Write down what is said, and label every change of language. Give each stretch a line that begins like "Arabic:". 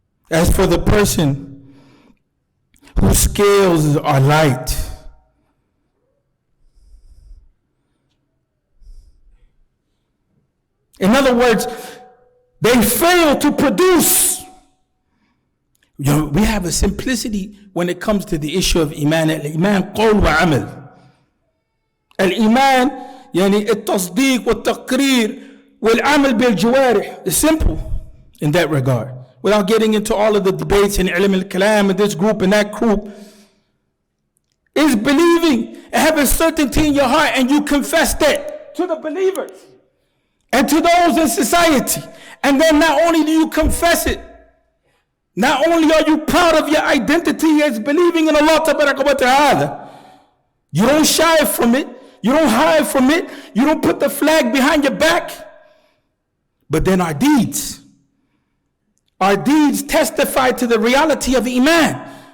English: As for the person whose scales are light, in other words, they fail to produce. We have a simplicity when it comes to the issue of Iman.
Arabic: Al-Iman qawl wa amal. Al-Iman يعني التصديق والتقرير والعمل بالجوارح.
English: It's simple in that regard. Without getting into all of the debates in ilm al-kalam and this group and that group, is believing and having certainty in your heart, and you confess that to the believers and to those in society. And then not only do you confess it, not only are you proud of your identity as believing in Allah Tabaraka wa Ta'ala, you don't shy from it, you don't hide from it, you don't put the flag behind your back, but then our deeds testify to the reality of Iman.